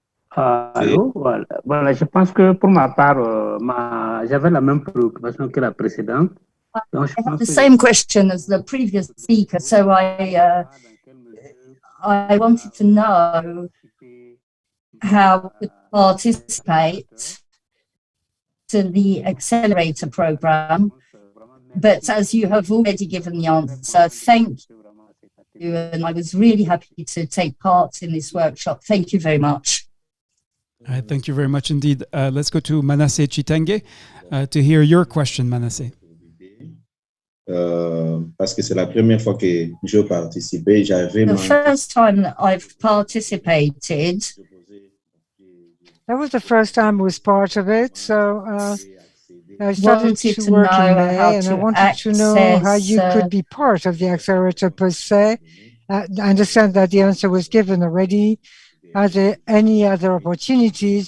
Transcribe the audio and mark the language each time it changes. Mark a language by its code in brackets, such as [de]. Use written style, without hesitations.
[fr] Allô, voilà, je pense que pour ma part, j'avais la même préoccupation que la précédente. Donc, [en] I have the same question as the previous speaker, so I wanted to know how to participate to the Accelerator program, but as you have already given the answer, thank you, and I was really happy to take part in this workshop. Thank you very much. Thank you very much indeed. Let's go to Manasseh Chitenge to hear your question, Manasseh. [fr] Parce que c'est la première fois que je participais, [en] the first time that I've participated. That was the first time I was part of it, so I started to work in May, and I wanted to know how you could be part of the Accelerator per se. I understand that the answer was given already. Are there any other opportunities?